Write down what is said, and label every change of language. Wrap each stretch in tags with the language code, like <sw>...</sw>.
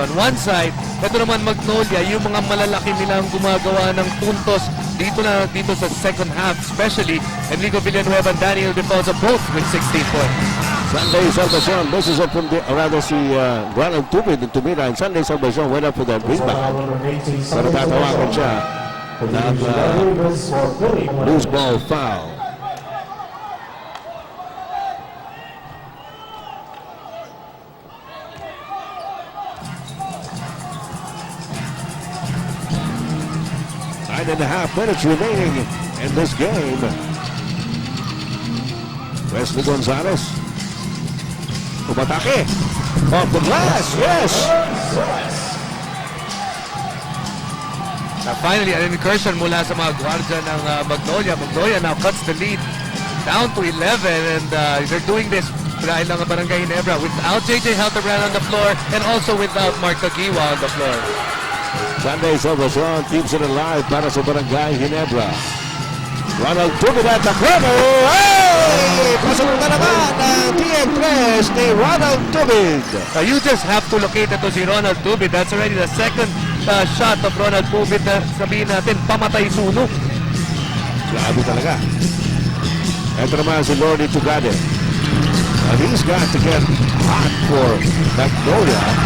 <en>On one side,</en> <tl>ito naman Magnolia, yung mga malalaki nilang gumagawa ng puntos dito sa second half,</tl> <en>especially Enrico Villanueva and Daniel Defonso both with 16 points. Sunday Salvacion, this is up from the, rather si Ronald Tubid and Tumira, and Sunday Salvacion went up for that rebound.</en> <tl>Pero tatawakan siya ng loose ball foul.</tl> <en>And a half minutes remaining in this game. Wesley Gonzalez. Umatake. Off the glass. Yes. Now finally, an incursion</en> <tl>mula sa mga guardia ng Magnolia.</tl> <en>Magnolia now cuts the lead down to 11, and they're doing this</en> <tl>dahil ng</tl> <en>Barangay Ginebra without JJ Helterbrand on the floor and also without Mark Caguiwa on the floor. Sunday Salvacion keeps it alive</en> <tl>para sa</tl> <en>Barangay Ginebra. Ronald Tubid at the corner. Hey!</en> <tl>Pasok na naman ang TM3 ni Ronald Tubid.</tl> <en>You just have to locate</en> <tl>ito si</tl> <en>Ronald Tubid. That's already the second shot of Ronald Tubid</en> <tl>na sabihin natin, pamatay sunog. Grabe talaga. Ito naman si Lordy Tugade.</tl> <en>He's got to get hot for Magnolia.</en>